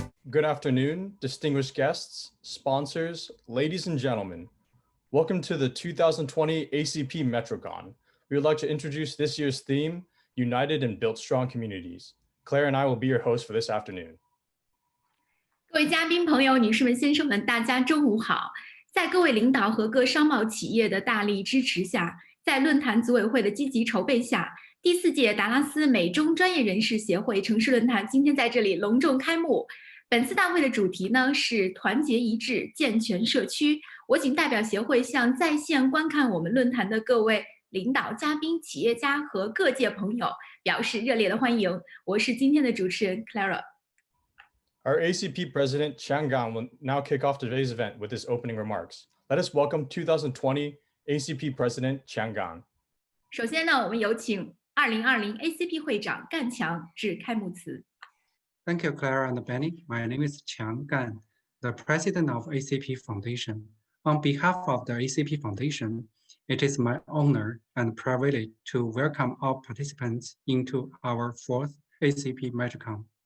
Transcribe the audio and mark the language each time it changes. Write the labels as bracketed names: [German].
[English] good afternoon, distinguished guests, sponsors, ladies and gentlemen. Welcome to the 2020 ACP MetroCon. We would like to introduce this year's theme, United and Built Strong Communities. Claire and I will be your hosts for this afternoon. [Chinese] 各位嘉宾朋友、女士们、先生们，大家中午好！在各位领导和各商贸企业的大力支持下，在论坛组委会的积极筹备下，第4届达拉斯美中专业人士协会城市论坛今天在这里隆重开幕。本次大会的主题呢是团结一致，健全社区。我谨代表协会向在线观看我们论坛的各位领导、嘉宾、企业家和各界朋友表示热烈的欢迎。我是今天的主持人 Clara。 [English] Our ACP President Chiang Gan will now kick off today's event with his opening remarks. Let us welcome 2020 ACP President Chiang Gan. [Chinese] 首先呢，我们有请2020 ACP 会长干强致开幕词。 [English] Thank you, Clara and Benny. My name is Chiang Gan, the president of ACP Foundation. On behalf of the ACP Foundation, it is my honor and privilege to welcome all participants into our 4th ACP MetroCon.